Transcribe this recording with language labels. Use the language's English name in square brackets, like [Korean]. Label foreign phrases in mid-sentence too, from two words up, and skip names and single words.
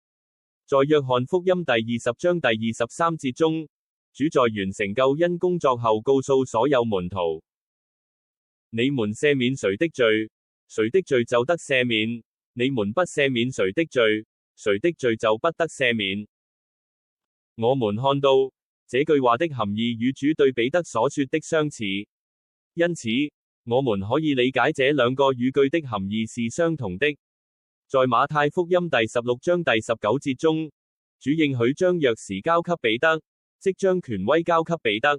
[Chinese] 在約翰福音第20章第23節中，主在完成救恩工作後告訴所有門徒：你們赦免誰的罪，誰的罪就得赦免；你們不赦免誰的罪，誰的罪就不得赦免。我們看到這句話的含義與主對彼得所說的相似，因此我們可以理解這兩個語句的含義是相同的。在馬太福音第16章第19節中，主應許將鑰匙交給彼得，即將權威交給彼得。